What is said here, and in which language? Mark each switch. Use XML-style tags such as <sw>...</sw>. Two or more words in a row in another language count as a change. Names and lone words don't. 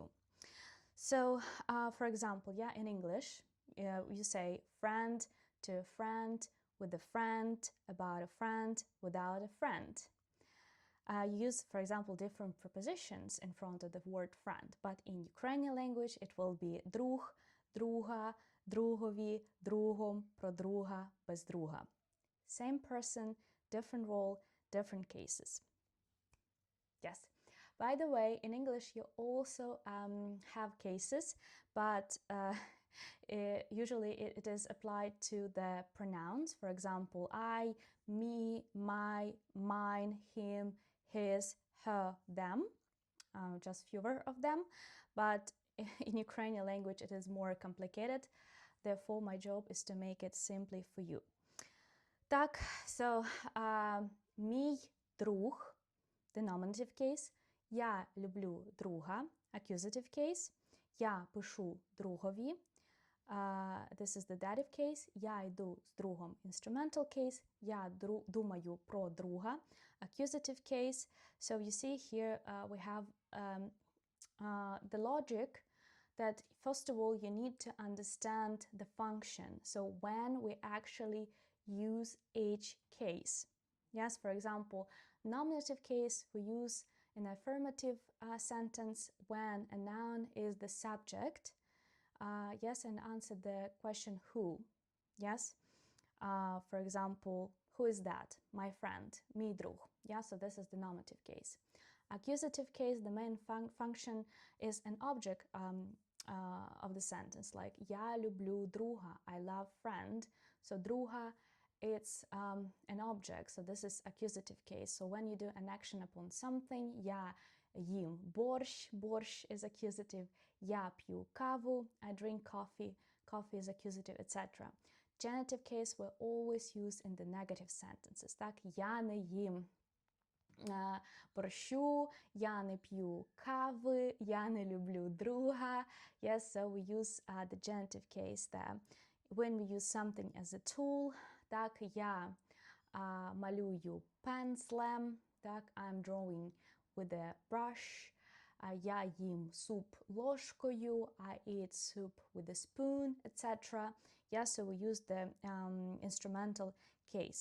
<en>So, for example, in English, you say friend to a friend, with a friend, about a friend, without a friend. You use, for example, different prepositions in front of the word friend, but in Ukrainian language it will be</en> <uk>друг, друга, другові, другом, про друга, без друга.</uk> <en>Same person, different role, different cases. Yes. By the way, in English you also have cases, but usually it is applied to the pronouns. For example, I, me, my, mine, him, his, her, them. Just fewer of them. But in Ukrainian language it is more complicated. Therefore, my job is to make it simply for you.</en> <uk>Так, so мій друг,</uk> <en>the nominative case.</en> <uk>Я люблю друга,</uk> <en>accusative case.</en> <uk>Я пишу другові.</uk> <en>This is the dative case.</en> <uk>Я йду з другом,</uk> <en>instrumental case.</en> <uk>Я думаю про друга,</uk> <en>accusative case. So you see here we have the logic that first of all you need to understand the function. So when we actually use each case. Yes, for example, nominative case we use in affirmative sentence when a noun is the subject. Yes, and answer the question who. Yes, for example, who is that? My friend,</en> <uk>мій друг.</uk> <en>Yeah, so this is the nominative case. Accusative case, the main function is an object of the sentence, like</en> <uk>я люблю друга,</uk> <en>I love friend. So друга, it's an object, so this is accusative case. So when you do an action upon something,</en> <uk>я їм борщ, борщ</uk> <en>is accusative,</en> <uk>я п'ю каву,</uk> <en>I drink coffee, coffee is accusative, etc. Genitive case we always use in the negative sentences.</en> <uk>Так, я не їм борщу, я не п'ю кави, я не люблю друга.</uk> <en>Yes, so we use the genitive case there. When we use something as a tool,</en> <uk>так, я малюю пензлем, так,</uk> <en>I'm drawing with a brush.</en> <uk>Я їм суп ложкою,</uk> <en>I eat soup with a spoon, etc. Yeah, so we use the instrumental case.</en>